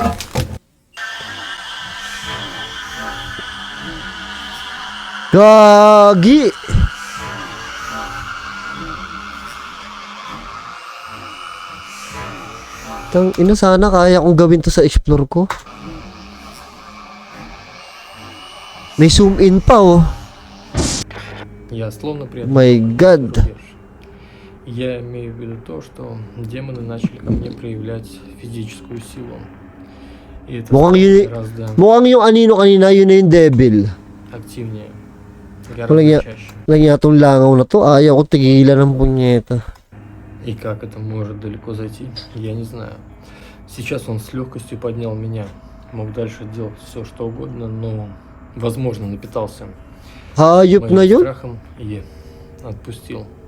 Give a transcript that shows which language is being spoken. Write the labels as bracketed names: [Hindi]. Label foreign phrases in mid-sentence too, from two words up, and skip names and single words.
[Filipino] Gagi. Tang ina, sana kaya kong gawin to sa explore ko. May [English] zoom in [Filipino] pa, oh. [Russian] Я словно преодолел [English] My God. [Russian] рубеж. Я имею в виду то, что демоны начали ко мне проявлять физическую силу. И это [Filipino] Mukhang [Russian] стало [Filipino] yun, [Russian] гораздо [Filipino] mukhang yung anino kanina, yun na yung devil. [Russian] активнее, [Filipino] Walang [Russian] гораздо [Filipino] ya, [Russian] чаще. [Filipino] walang ya tong langaw na to. Ayaw ko tigilan ng punyeta. [Russian] И как это может далеко зайти, я не знаю. Сейчас он с легкостью поднял меня. Мог дальше делать все, что угодно, но, возможно, напитался [Filipino] Hayop na [Russian] моим [Filipino] yun. [Russian] страхом и отпустил.